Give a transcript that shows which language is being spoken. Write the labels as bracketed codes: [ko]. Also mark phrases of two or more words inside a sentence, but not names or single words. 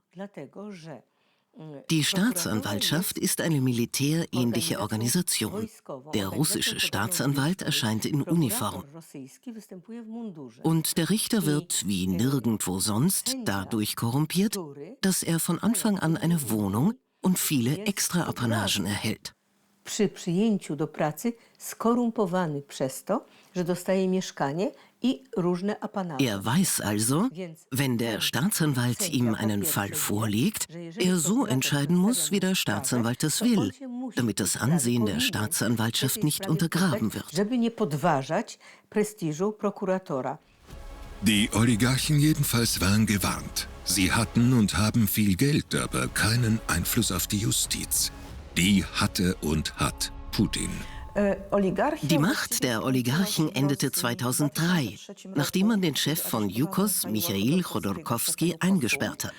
[de] Die Staatsanwaltschaft ist eine militärähnliche Organisation. Der russische Staatsanwalt erscheint in Uniform. Und der Richter wird, wie nirgendwo sonst, dadurch korrumpiert, dass er von Anfang an eine Wohnung und viele Extraapanagen erhält. [pl] Przy przyjęciu do pracy skorumpowany przez to, że dostaje mieszkanie i różne apanaże. [de] Er weiß also, wenn der Staatsanwalt ihm einen Fall vorlegt, er so entscheiden muss, wie der Staatsanwalt es will, damit das Ansehen der Staatsanwaltschaft nicht untergraben wird. [pl] Żeby nie podważać prestiżu prokuratora. [de] Die Oligarchen jedenfalls waren gewarnt. Sie hatten und haben viel Geld, aber keinen Einfluss auf die Justiz. Die hatte und hat Putin. Die Macht der Oligarchen endete 2003, nachdem man den Chef von Yukos, Michail Chodorkowski, eingesperrt hat.